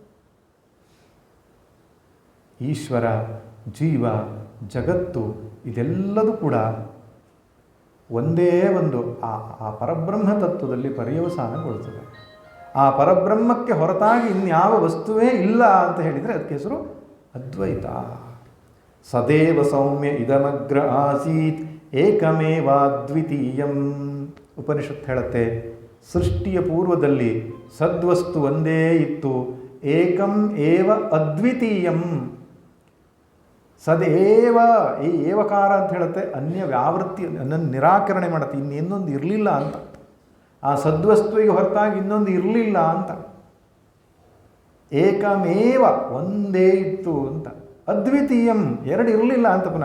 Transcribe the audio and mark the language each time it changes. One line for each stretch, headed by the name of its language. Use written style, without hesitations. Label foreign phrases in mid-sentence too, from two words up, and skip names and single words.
Kannada: ಈಶ್ವರ, ಜೀವ, ಜಗತ್ತು ಇದೆಲ್ಲದೂ ಕೂಡ ಒಂದೇ ಒಂದು ಆ ಪರಬ್ರಹ್ಮ ತತ್ವದಲ್ಲಿ ಪರ್ಯವಸಾನಗೊಳ್ತದೆ. ಆ ಪರಬ್ರಹ್ಮಕ್ಕೆ ಹೊರತಾಗಿ ಇನ್ಯಾವ ವಸ್ತುವೇ ಇಲ್ಲ ಅಂತ ಹೇಳಿದರೆ ಅದಕ್ಕೆ ಹೆಸರು ಅದ್ವೈತ.
Sanskrit: ಸದೇವ ಸೌಮ್ಯ ಇದಮಗ್ರ ಆಸೀತ್ ಏಕಮೇವಾದ್ವಿತೀಯಂ.
Kannada: ಉಪನಿಷತ್ ಹೇಳುತ್ತೆ, ಸೃಷ್ಟಿಯ ಪೂರ್ವದಲ್ಲಿ ಸದ್ವಸ್ತು ಒಂದೇ ಇತ್ತು,
Sanskrit: ಏಕಂ ಏವ ಅದ್ವಿತೀಯಂ. ಸದೇವ,
Kannada: ಈ ಏವಕಾರ ಅಂತ ಹೇಳುತ್ತೆ, ಅನ್ಯ ವ್ಯಾವೃತ್ತಿ, ನನ್ನನ್ನು ನಿರಾಕರಣೆ ಮಾಡುತ್ತೆ, ಇನ್ನೊಂದು ಇರಲಿಲ್ಲ ಅಂತ. ಆ ಸದ್ವಸ್ತುವಿಗೆ ಹೊರತಾಗಿ ಇನ್ನೊಂದು ಇರಲಿಲ್ಲ ಅಂತ. ಏಕಮೇವ, ಒಂದೇ ಇತ್ತು ಅಂತ. ಅದ್ವಿತೀಯಂ, ಎರಡು ಇರಲಿಲ್ಲ ಅಂತ ಪುನಃ.